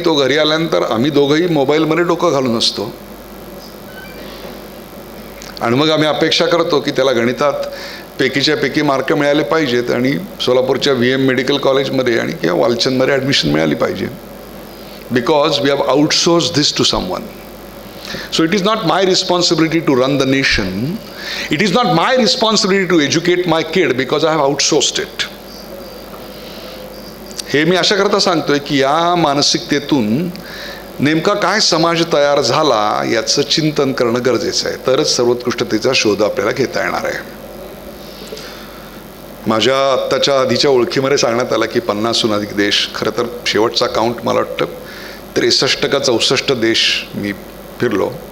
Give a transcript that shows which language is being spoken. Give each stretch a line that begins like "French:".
Marathi: तो घरी आल्यानंतर आम्ही दोघंही मोबाईलमध्ये डोकं घालून असतो आणि मग आम्ही अपेक्षा करतो की त्याला गणितात पैकीच्या पैकी मार्क मिळाले पाहिजेत आणि सोलापूरच्या VM मेडिकल कॉलेजमध्ये आणि किंवा वालचंदमध्ये ॲडमिशन मिळाली पाहिजे.
English: Because we have outsource this to someone. So it is not my responsibility to run the nation. It is not my responsibility to educate my kid because I have outsourced it.
Marathi: हे मी अशा करता सांगतोय की या मानसिकतेतून नेमका काय समाज तयार झाला याचं चिंतन करणं गरजेचं आहे. तरच सर्वोत्कृष्टतेचा शोध आपल्याला घेता येणार आहे. माझ्या आत्ताच्या आधीच्या ओळखीमध्ये सांगण्यात आलं की 50हून अधिक देश, खरं तर शेवटचा काउंट मला वाटतं 63 का 64 देश मी फिरलो.